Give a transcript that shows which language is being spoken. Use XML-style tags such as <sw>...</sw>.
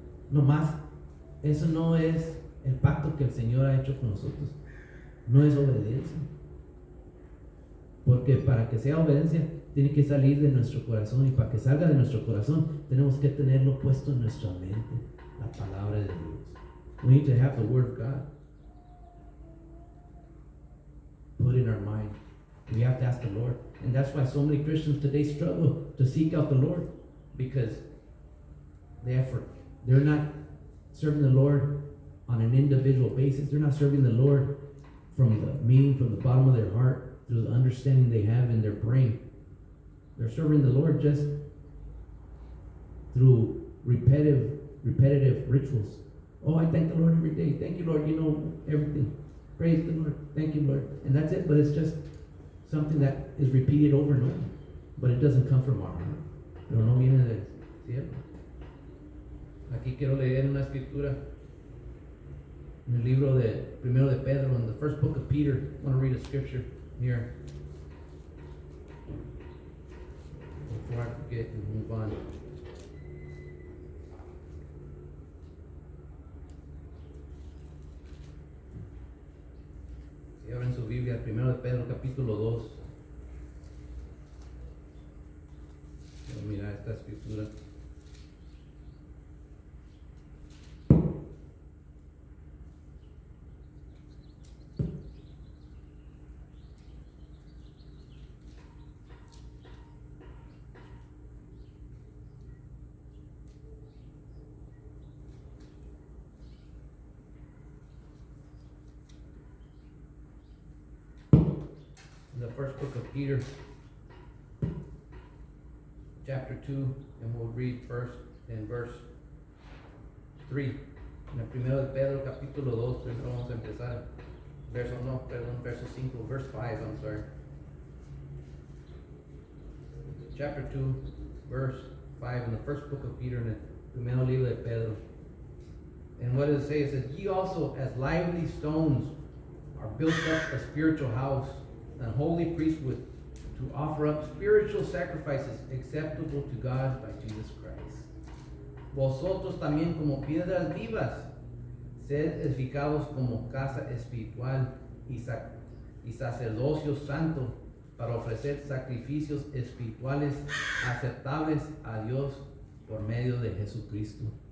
<es>No más, eso no es el pacto que el Señor ha hecho con nosotros, no es obediencia. Porque para que sea obediencia tiene que salir de nuestro corazón, y para que salga de nuestro corazón tenemos que tenerlo puesto en nuestra mente, la palabra de Dios.</es> <en>We need to have the Word of God put in our mind. We have to ask the Lord. And that's why so many Christians today struggle to seek out the Lord, because they're not serving the Lord on an individual basis. They're not serving the Lord from the bottom of their heart, through the understanding they have in their brain. They're serving the Lord just through repetitive rituals. Oh, I thank the Lord every day. Thank you, Lord, everything. Praise the Lord. Thank you, Lord. And that's it, but it's just something that is repeated over and over. But it doesn't come from our heart.</en> <es>Pero no viene del cielo. Aquí quiero leer una escritura en el libro de primero de Pedro,</es> <en>in the first book of Peter. I want to read a scripture here before I forget and move on.</en> <es>Si abren su Biblia, primero de Pedro, capítulo 2. Quiero mirar esta escritura.</es> <en>The first book of Peter, chapter 2, and we'll read first in verse 3.</en> <es>En el primero de Pedro, capítulo 2, primero vamos a empezar. Verso 5,</es> <en>verse 5, I'm sorry. Chapter 2, verse 5, in the first book of Peter,</en> <es>en el primero libro de Pedro.</es> <en>And what does it say? It says, ye also as lively stones are built up a spiritual house, and holy priesthood, to to offer up spiritual sacrifices acceptable to God by Jesus Christ.</en> <es>Vosotros también como piedras vivas, sed edificados como casa espiritual y sacerdocio santo para ofrecer sacrificios espirituales aceptables a Dios por medio de Jesucristo.</es>